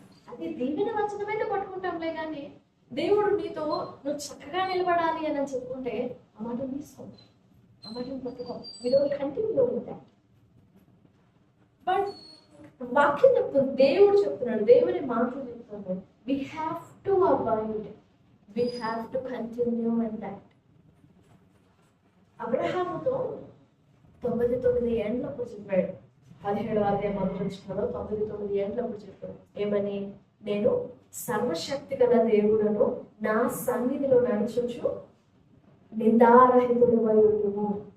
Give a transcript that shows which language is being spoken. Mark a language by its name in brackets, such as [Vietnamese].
[Telugu] అది దీవెన వచనమైతే పట్టుకుంటాంలే కానీ దేవుడు నీతో నువ్వు చక్కగా నిలబడాలి అని చెప్పుకుంటే ఆ మాటను తీసుకో, ఆ మాటను పట్టుకో. మీరు కంటిన్యూ ఉంటాయి. బట్ వాక్యం చెప్తుంది, దేవుడు చెప్తున్నాడు, దేవుని మాటలు చెప్తున్నాడు. [English] We have to abide, we have to continue in that. [Telugu] అబ్రహాముతో 99 ఏండ్లప్పుడు చెప్పాడు, 17వ అధ్యాయం మొదలులో 99 ఏండ్లప్పుడు చెప్పాడు ఏమని, నేను సర్వశక్తి గల దేవుడను, నా సన్నిధిలో నడుచుచు నిందారహితుడు వైరుడును.